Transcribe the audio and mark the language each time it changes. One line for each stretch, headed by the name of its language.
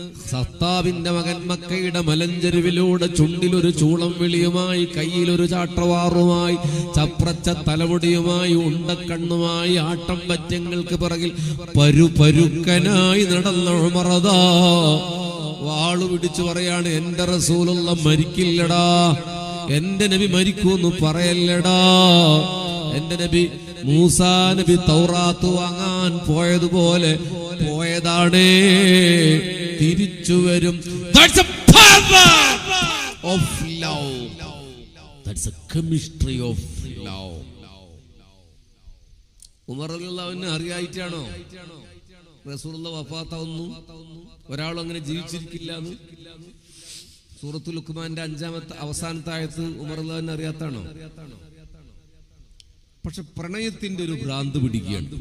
Malayalam: സത്താബിന്റെ മകൻ മക്കയുടെ മലഞ്ചെരുവിലൂടെ ചുണ്ടിലൊരു ചൂളം വിളിയുമായി, കയ്യിലൊരു ചാട്ടവാറുമായി, ചപ്രച്ച തലമുടിയുമായി, ഉണ്ടക്കണ്ണുമായി, ആട്ടം പറ്റങ്ങൾക്ക് പിറകിൽ പരുക്കനായി നടന്ന ഉമറദാ വാളു പിടിച്ചു പറയാണ്, എന്റെ റസൂലുള്ള മരിക്കില്ലടാ, എന്റെ നബി മരിക്കൂന്ന് പറയല്ലടാ. എന്റെ നബി മൂസാ നബി തൗറാത്ത് വാങ്ങാൻ പോയതുപോലെ പോയതാണേ, തിരിച്ചു വരും.
English: That's a power of love. That's a chemistry of love.
Malayalam: Umar റളിയല്ലാഹു അറിയായിട്ടാണോ റസൂലുള്ള വഫാത്താവുന്നു, ഒരാളും അങ്ങനെ ജീവിച്ചിരിക്കില്ല എന്ന്? സൂറത്തുൽ ലുഖ്മാന്റെ 5-ാമത്തെ അവസാനത്തെ ആയത്ത് ഉമർ റളിയല്ലാഹു അറിയാത്താണോ? പക്ഷെ പ്രണയത്തിന്റെ ഒരു ഭ്രാന്ത് പിടിക്കുകയാണ്.